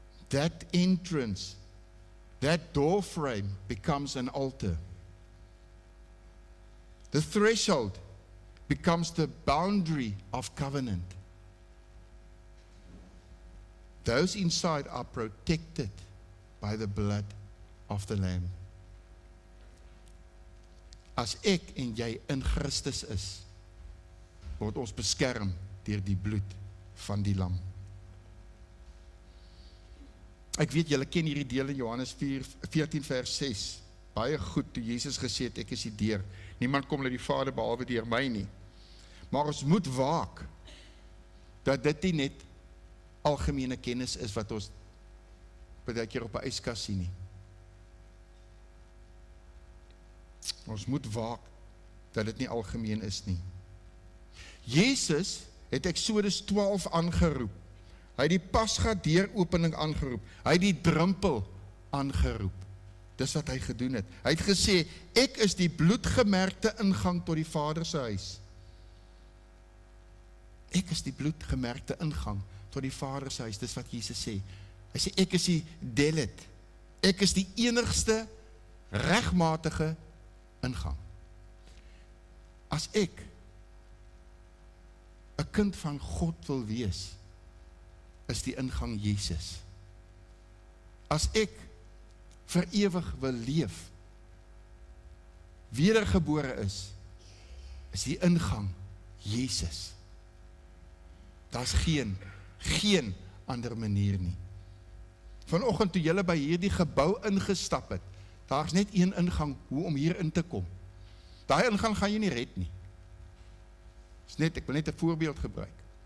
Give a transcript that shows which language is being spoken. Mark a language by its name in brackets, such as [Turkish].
[English] That entrance, that door frame becomes an altar. The threshold becomes the boundary of covenant. Those inside are protected by the blood of the Lamb. [Afrikaans] As ek en jy in Christus is, word ons beskerm deur die bloed van die lam. Ek weet julle ken hierdie deel in Johannes 14 vers 6. Baie goed toe Jesus gesê het, ek is die deur. Niemand kom na die Vader behalwe deur my nie. Maar ons moet waak dat dit nie net algemene kennis is wat ons baie keer op 'n yskas sien nie. Ons moet waak dat dit nie algemeen is nie. Jesus het Exodus 12 aangeroep. Hy het die Pasga deuropening aangeroep. Hy het die drempel aangeroep. Dis wat hy gedoen het. Hy het gesê, ek is die bloedgemerkte ingang tot die Vader se huis. Ek is die bloedgemerkte ingang tot die Vader se huis. Dis wat Jesus sê. Hy sê, ek is die delet. Ek is die enigste regmatige ingang. As ek 'n kind van God wil wees, is die ingang Jesus. As ek vir ewig wil leef, wedergebore is die ingang Jesus. Daar's geen ander manier nie. Vanoggend toe julle by hierdie gebou ingestap het, daar is net een ingang hoe om hier in te kom. Daai ingang gaan jy nie red nie. Ek wil net 'n voorbeeld gebruik.